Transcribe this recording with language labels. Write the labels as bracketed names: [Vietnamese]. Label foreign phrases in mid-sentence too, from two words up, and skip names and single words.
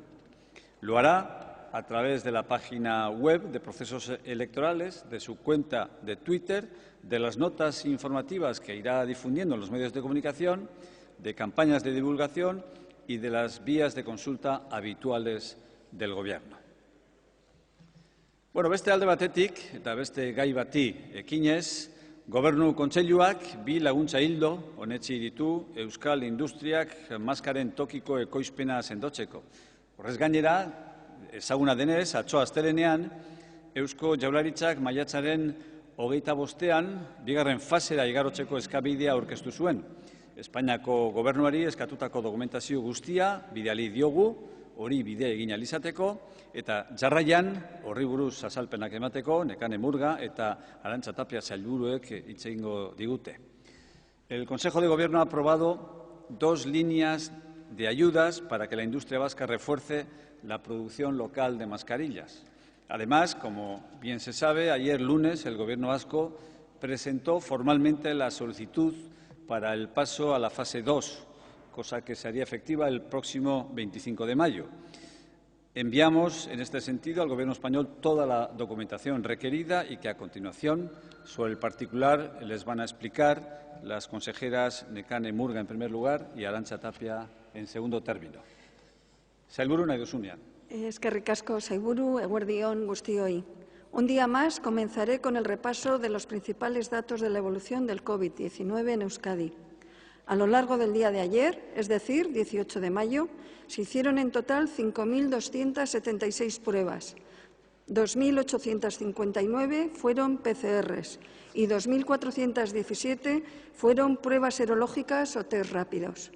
[Spanish] Lo hará a través de la página web de procesos electorales, de su cuenta de Twitter, de las notas informativas que irá difundiendo en los medios de comunicación, de campañas de divulgación y de las vías de consulta habituales del Gobierno. [Basque] Bueno, beste alde batetik eta beste gai bati ekinez, Gobernu Kontseiluak 2 laguntza ildo onetsi ditu euskal industriak maskaren tokiko ekoizpena sendotzeko. Horrez gainera, ezaguna denez, atzo astelehenean, Eusko Jaurlaritzak maiatzaren 2025 bigarren fasera igarotzeko eskabidea aurkeztu zuen. Espainiako gobernuari eskatutako dokumentazio guztia bidali diogu, hori bide egin ahal izateko, eta jarraian horri buruz azalpenak emateko Nekane Murga eta Arantxa Tapia sailburuek hitz egingo digute. [Spanish] El Consejo de Gobierno ha aprobado 2 líneas de ayudas para que la industria vasca refuerce la producción local de mascarillas. Además, como bien se sabe, ayer lunes el Gobierno vasco presentó formalmente la solicitud para el paso a la fase 2, cosa que se haría efectiva el próximo 25 de mayo. Enviamos, en este sentido, al Gobierno español toda la documentación requerida y que, a continuación, sobre el particular, les van a explicar las consejeras Nekane Murga, en primer lugar, y Arantxa Tapia, en segundo término. [Basque] Sailburu, nahi duzunean. Eskerrik asko, sailburu, eguerdi on guztioi. [Spanish] Un día más comenzaré con el repaso de los principales datos de la evolución del COVID-19 en Euskadi. A lo largo del día de ayer, es decir, 18 de mayo, se hicieron en total 5.276 pruebas. 2.859 fueron PCRs y 2.417 fueron pruebas serológicas o test rápidos.